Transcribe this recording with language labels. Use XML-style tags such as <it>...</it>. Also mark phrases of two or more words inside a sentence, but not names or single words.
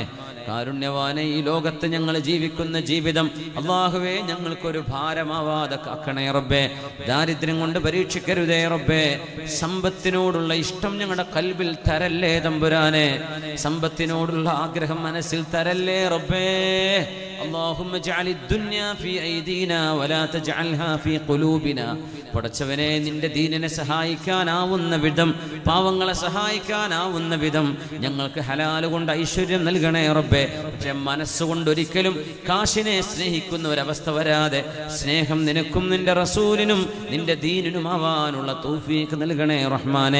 <ml>കാരുണ്യവാനെ, ഈ ലോകത്ത് ഞങ്ങൾ ജീവിക്കുന്ന ജീവിതം അല്ലാഹുവേ ഞങ്ങൾക്കൊരു ഭാരമാവാതെ കാക്കണേ റബ്ബേ. ദാരിദ്ര്യം കൊണ്ട് പരീക്ഷിക്കരുതേ റബ്ബേ. സമ്പത്തിനോടുള്ള ഇഷ്ടം ഞങ്ങളുടെ കൽബിൽ തരല്ലേ തമ്പുരാനെ. സമ്പത്തിനോടുള്ള ആഗ്രഹം മനസ്സിൽ തരല്ലേ റബ്ബേ.</ml> <ar>اللهم اجعل الدنيا في ايدينا ولا تجعلها في قلوبنا.</ar> <ml>പടച്ചവനെ, നിന്റെ ദീനിനെ സഹായിക്കാനാവുന്ന വിധം, പാവങ്ങളെ സഹായിക്കാനാവുന്ന വിധം ഞങ്ങൾക്ക് ഹലാൽ കൊണ്ട് ഐശ്വര്യം നൽകണേ റബ്ബേ. പക്ഷെ മനസ്സുകൊണ്ടൊരിക്കലും കാശിനെ സ്നേഹിക്കുന്ന ഒരവസ്ഥ വരാതെ സ്നേഹം നിനക്കും നിന്റെ റസൂലിനും നിന്റെ ദീനിനുമാവാനുള്ള തൗഫീഖ് നൽകണേ റഹ്മാനെ.</ml>